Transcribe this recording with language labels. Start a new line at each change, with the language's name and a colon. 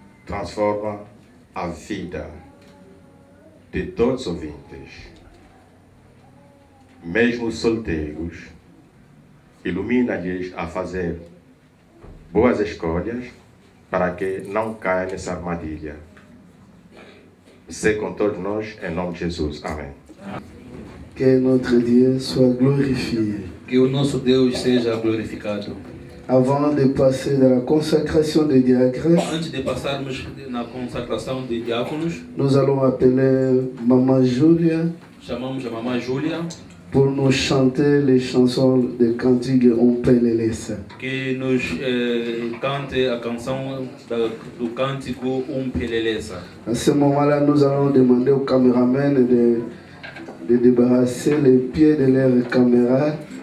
Portuguese: transforma a vida de todos os ouvintes, mesmo os solteiros, ilumina-lhes a fazer boas escolhas para que não caia nessa armadilha.
French: C'est
Portuguese: com todos nós, em nome de Jesus. Amém.
French: Que notre Dieu soit glorifié.
Portuguese: Que o nosso Deus seja glorificado.
French: Avant de passer dans la consacration des diacres,
Portuguese: Antes de passarmos na consagração de diáconos,
French: nous allons appeler Maman Julia
Portuguese: chamamos a mamãe Júlia,
French: pour nous chanter les chansons de cantiques Umpelelesa.
Portuguese: que nos cante a canção do cântico Peleleza.
French: À ce moment-là, nous allons demander aux caméramans de débarrasser les pieds de leur caméra.